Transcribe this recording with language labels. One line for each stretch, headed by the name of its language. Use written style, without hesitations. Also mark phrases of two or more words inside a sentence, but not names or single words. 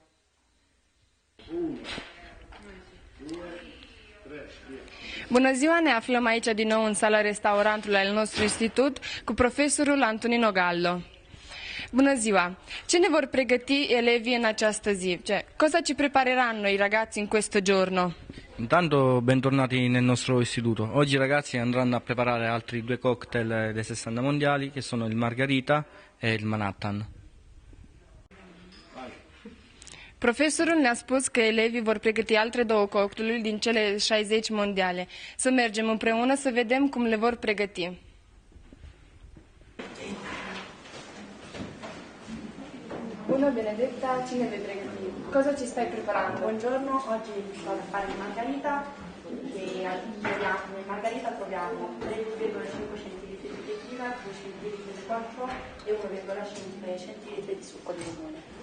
Romanian: Bună ziua, ne aflăm aici din nou în sala restaurantului al nostru institut cu profesorul Antonino Gallo. Bună ziua! Ce ne vor pregăti elevii in această zi?
Italian: Cioè, cosa ci prepareranno i ragazzi in questo giorno? Intanto bentornati nel nostro istituto. Oggi i ragazzi andranno a preparare altri due cocktail dei 60 mondiali che sono il Margarita e il Manhattan.
Romanian: Profesorul ne-a spus că elevii vor pregăti alte două cocktailuri din cele 60 mondiale. Să mergem împreună să vedem cum le vor pregăti. Bună, Benedetta, cine vei pregăti?
Italian: Cosa ci stai preparando? Buongiorno, oggi vado a fare il margarita e nel margarita troviamo 3,5 cm di tequila, 2 cm di squarcio e 1,5 cm di succo di limone.